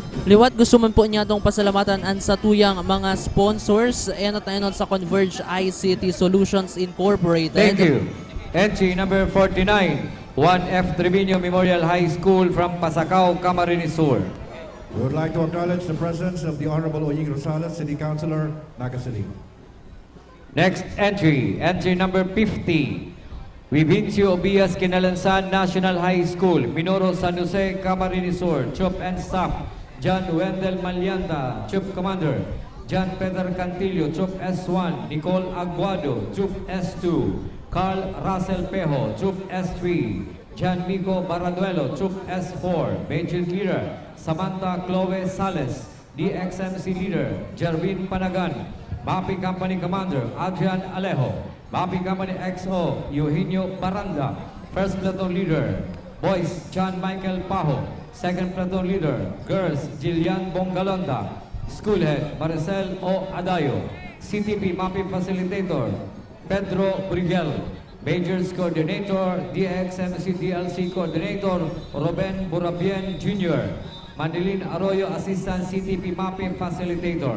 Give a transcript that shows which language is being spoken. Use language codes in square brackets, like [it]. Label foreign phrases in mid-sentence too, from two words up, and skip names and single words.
[bik] Liwat gusto man po niya itong pasalamatan ang sa tuyang mga sponsors at sa Converge ICT Solutions Incorporated. [en] Thank you. Entry number 49, 1F Trevino Memorial High School from Pasacao, Camarines Sur. We would like to acknowledge the presence of the Honorable Oying Rosales, City Councilor, Naga City. Next entry, entry number 50, Vivincio Obias Kinalansan National High School, Minoro, San Jose, Camarines Sur. Troop and Staff, John Wendell Malianda, Troop Commander. John Peter Cantillo, Troop S1. Nicole Aguado, Troop S2. Carl Russell Pejo, Troop S3. John Mico Baraduelo, Troop S4. Major Leader, Samantha Chloe Sales. DXMC Leader, Jervin Panagan. Mapping Company Commander, Adrian Alejo. Mapping Company XO, Eugenio Baranda. First Platoon Leader, Boys, John Michael Pajo. Second Platoon Leader, Girls, Jillian Bongalonda. School Head, Maricel O. Adayo. CTP Mapping Facilitator, Pedro Brigel. Majors Coordinator, DXMC DLC Coordinator, Ruben Burabien Jr. Manilin Arroyo, Assistant CTP Mapping Facilitator.